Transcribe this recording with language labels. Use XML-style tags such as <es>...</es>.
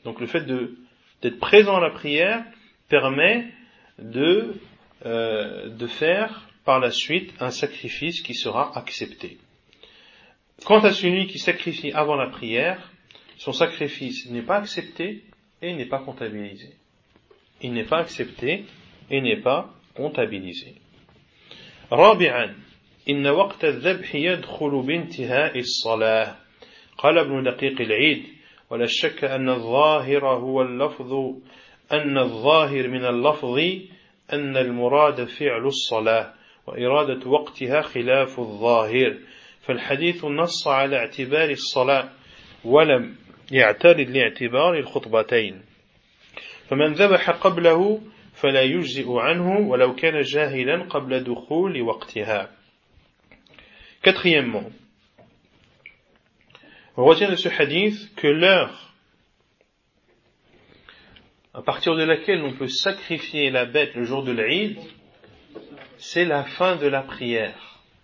<fr>Donc, le fait d'être présent à la prière permet de faire par la suite un sacrifice qui sera accepté. Quant à celui qui sacrifie avant la prière, son sacrifice n'est pas accepté et n'est pas comptabilisé. Il n'est pas accepté et n'est pas comptabilisé.</fr> <ar>رابعا إن وقت الذبح يدخل بانتهاء الصلاة قال ابن دقيق العيد ولا شك أن الظاهر هو اللفظ أن الظاهر من اللفظ أن المراد فعل الصلاة وإرادة وقتها خلاف الظاهر فالحديث نص على اعتبار الصلاة ولم يعترض لاعتبار الخطبتين فمن ذبح قبله فلا يجزئ عنه ولو كان جاهلا قبل دخول وقتها.</ar> <fr>Quatrièmement, on retient de ce hadith que l'heure à partir de laquelle on peut sacrifier la bête le jour de l'Aïd, c'est la fin de la prière.</fr>